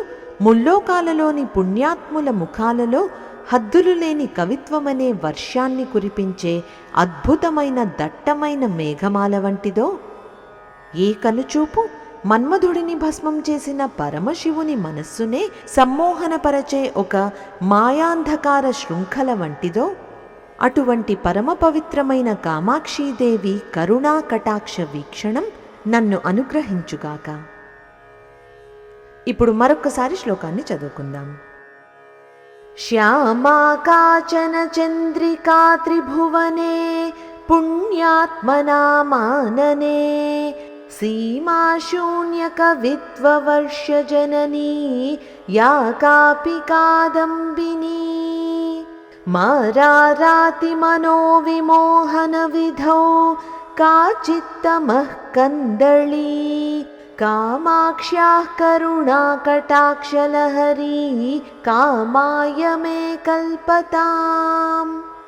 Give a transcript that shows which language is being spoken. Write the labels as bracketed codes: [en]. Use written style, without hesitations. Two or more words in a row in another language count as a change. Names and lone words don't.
[te] ముల్లోకాలలోని పుణ్యాత్ముల ముఖాలలో హద్దులు లేని కవిత్వమనే వర్షాన్ని కురిపించే అద్భుతమైన దట్టమైన మేఘమాల వంటిదో, ఏ కనుచూపు మన్మధుడిని భస్మం చేసిన పరమశివుని మనస్సునే సమ్మోహనపరచే ఒక మాయాంధకార శృంఖల వంటిదో, అటువంటి పరమ పవిత్రమైన కామాక్షీదేవి కరుణా కటాక్ష వీక్షణం నన్ను అనుగ్రహించుగాక। ఇప్పుడు మరొక్కసారి శ్లోకాన్ని చదువుకుందాం। [sa] श्यामा काचन चन्द्रिका त्रिभुवने पुण्यात्मनामानने सीमा शून्यकवित्ववर्षजननी या कापि कादम्बिनी मारारातिमनोविमोहनविधौ काचित्तमः कन्दली कामाक्ष्याः करुणाकटाक्षलहरी कामाय मे कल्पताम्।